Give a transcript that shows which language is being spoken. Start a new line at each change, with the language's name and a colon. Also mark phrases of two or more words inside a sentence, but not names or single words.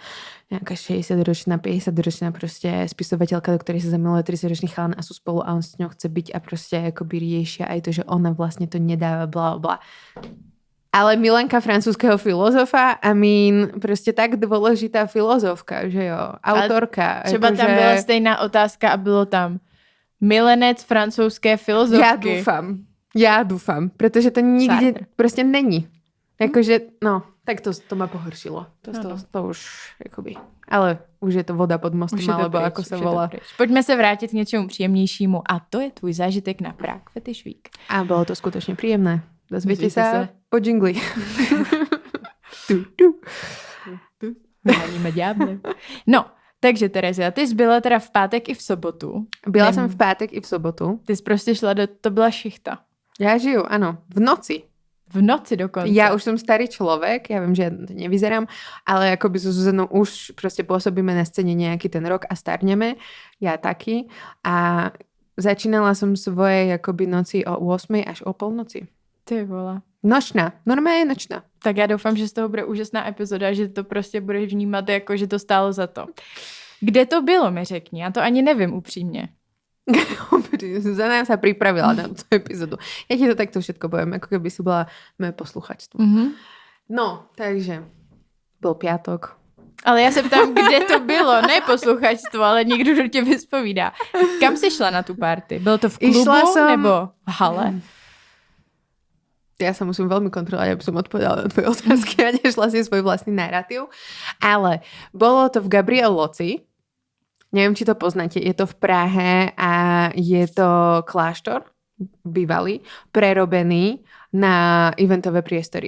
Slovak: Nejaká 60-ročná, 50-ročná proste spisovateľka, do ktorej sa zamiluje 30-ročný chalan a sú spolu a on s ňou chce byť a proste akoby riešia aj to, že ona vlastne to nedáva, bla bla. Ale Milenka francúzského filozofa, proste tak dôležitá filozofka,
Czech: že jo, autorka. Třeba tam byla stejná otázka a bylo tam milenec francouzské filozofky.
Slovak: Ja dúfam, pretože to nikde proste není. Akože, no, tak to ma pohoršilo. To už, akoby. Ale už je to voda pod mostom, alebo ako sa volá. Poďme sa vrátiť k niečomu príjemnejšímu a to je
Czech: tvůj zážitek
Slovak: na Prague Fetish Week. A bolo to skutočne príjemné. Dozviete sa po džingli.
Czech: Vyháníme ďáble. No, takže Terezia, ty jsi byla teda v pátek i v sobotu. Byla jsem v pátek i v sobotu. Ty jsi prostě šla to byla šichta.
Slovak: Ja žiju, áno. V noci. V noci dokonca. Ja už som starý človek, ja viem, že ja to nevyzerám, ale akoby so Zuzanou už proste pôsobíme na scéne nejaký ten rok a starneme. Ja taký. A začínala som svoje akoby noci o 8 až o polnoci. Ty vole. Nočná. Normálne nočná.
Czech: Tak já doufám, že z toho bude úžasná epizoda, že to prostě budeš vnímat jako, že to stálo za to. Kde to bylo, mi řekni? Já to ani nevím upřímně.
Slovak: Zuzana sa pripravila na tú epizódu. Ja ti to takto všetko poviem, ako keby si bola moje posluchačstvo. No, takže byl piatok.
Czech: Ale já se ptám, kde to bylo, ne posluchačstvo, ale někdo do tě vyspovídá. Kam jsi šla na tu party? Bylo to v klubu nebo v hale?
Slovak: Ja sa musím veľmi kontrolovať, aby som odpovedala na tvoje otázky a nešla si svoj vlastný narratív. Ale bolo to v Gabriel Loci. Neviem, či to poznáte. Je to v Prahe a je to kláštor bývalý, prerobený na eventové priestory.